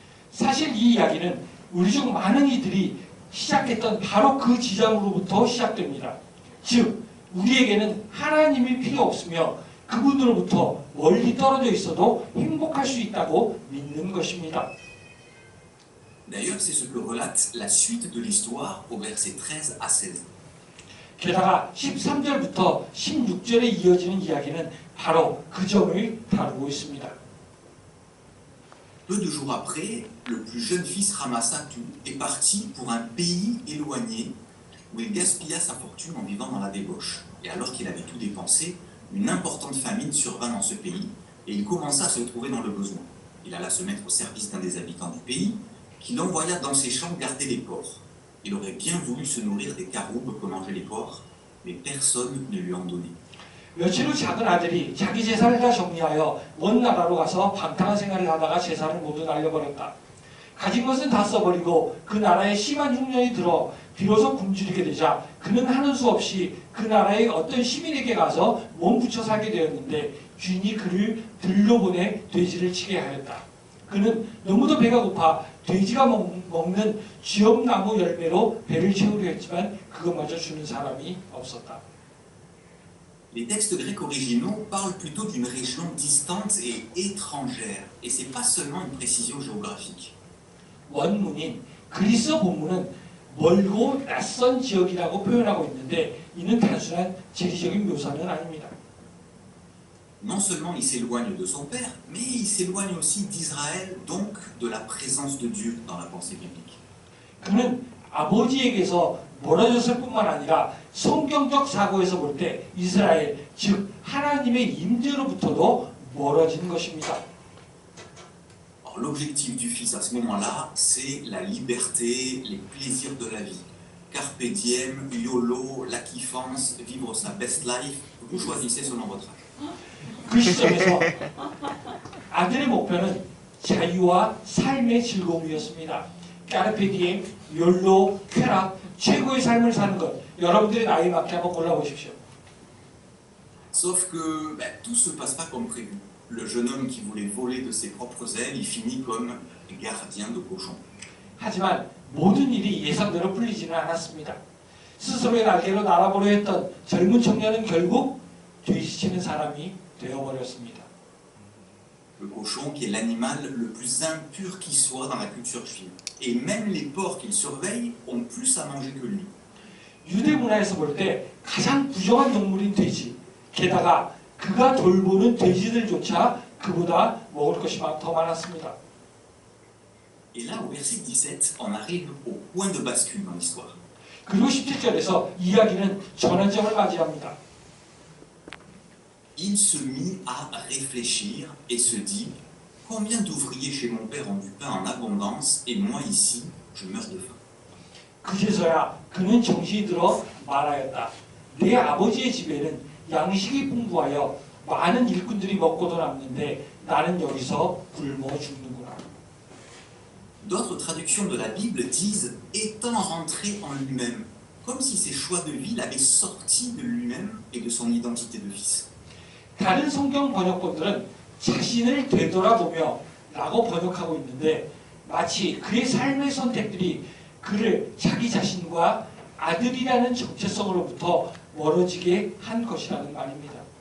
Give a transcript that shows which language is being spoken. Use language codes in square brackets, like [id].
[ko] 사실 이 이야기는 우리 중 많은 이들이 시작했던 바로 그 지점으로부터 시작됩니다. 즉, 우리에게는 하나님이 필요 없으며 그분으로부터 멀리 떨어져 있어도 행복할 수 있다고 믿는 것입니다. [fr] D'ailleurs, c'est ce que relate la suite de l'histoire au verset 13 à 16. [ko] 게다가 13절부터 16절에 이어지는 이야기는 바로 그 점을 다루고 있습니다. [fr] Peu de jours après, le plus jeune fils ramassa tout et partit pour un pays éloigné où il gaspilla sa fortune en vivant dans la débauche. Et alors qu'il avait tout dépensé, une importante famine survint dans ce pays et il commença à se trouver dans le besoin. Il alla se mettre au service d'un des habitants du pays qui l'envoya dans ses champs garder les porcs. Il aurait bien voulu se nourrir des caroubes que mangeaient les porcs, mais personne ne lui en donnait. [ko] 며칠 후 작은 아들이 자기 재산을 다 정리하여 먼 나라로 가서 방탕한 생활을 하다가 재산을 모두 날려버렸다. 가진 것은 다 써버리고 그 나라에 심한 흉년이 들어 비로소 굶주리게 되자 그는 하는 수 없이 그 나라의 어떤 시민에게 가서 몸 붙여 살게 되었는데 주인이 그를 들로 보내 돼지를 치게 하였다. 그는 너무도 배가 고파 돼지가 먹는 쥐엄나무 열매로 배를 채우려 했지만 그것마저 주는 사람이 없었다. [fr] Les textes grecs originaux parlent plutôt d'une région distante et étrangère, et c'est pas seulement une précision géographique. [ko] 원문인 그리스어 본문은 멀고 낯선 지역이라고 표현하고 있는데 이는 단순한 지리적인 묘사는 아닙니다. [fr] Non seulement il s'éloigne de son père, mais il s'éloigne aussi d'Israël, donc de la présence de Dieu dans la pensée biblique. [ko] 그는 아버지에게서 멀어졌을 뿐만 아니라 성경적 사고에서 볼 때 이스라엘, 즉 하나님의 임재로부터도 멀어진 것입니다. [fr] Alors, l'objectif du fils à ce moment-là, c'est la liberté, les plaisirs de la vie. Carpe diem, YOLO, la kiffance, vivre sa best life. Vous choisissez selon votre âge. [ko] 그 시점에서 아들의 목표는 자유와 삶의 즐거움이었습니다. 까르페 디엠, 욜로, 쾌락, 최고의 삶을 사는 것. 여러분들의 나이에 맞게 한번 골라보십시오. [fr] Sauf que tout se passe pas comme prévu. Le jeune homme qui voulait voler de ses propres ailes, il finit comme gardien de cochon. [ko] 하지만 모든 일이 예상대로 풀리지는 않았습니다. 스스로의 날개로 날아보려 했던 젊은 청년은 결국 뒤지치는 사람이 되어버렸습니다. [fr] Le cochon qui est l'animal le plus impur qui soit dans la culture juive. Et même les porcs qu'il surveille ont plus à manger que lui. [ko] 유대 문화에서 볼 때 가장 부정한 동물인 돼지. 게다가 그가 돌보는 돼지들조차 그보다 먹을 것이 더 많았습니다. [fr] Et là, au verset 17, on arrive au point de bascule dans l'histoire. [ko] 그리고 17절에서 이야기는 전환점을 맞이합니다. [fr] Il se mit à réfléchir et se dit « Combien d'ouvriers chez mon père ont du pain en abondance et moi ici, je meurs de faim. » [ko] 그제서야 그는 정신이 들어 말하였다. 내 아버지의 집에는 양식이 풍부하여 많은 일꾼들이 먹고도 남는데 나는 여기서 굶어 죽는구나. [fr] D'autres traductions de la Bible disent « étant rentré en lui-même », comme si ses choix de vie l'avaient sorti de lui-même et de son identité de fils. [ko] 다른 성경 번역본들은 자신을 되돌아보며 라고 번역하고 있는데 마치 그의 삶의 선택들이 그를 자기 자신과 아들이라는 정체성으로부터 멀어지게 한 것이라는 말입니다.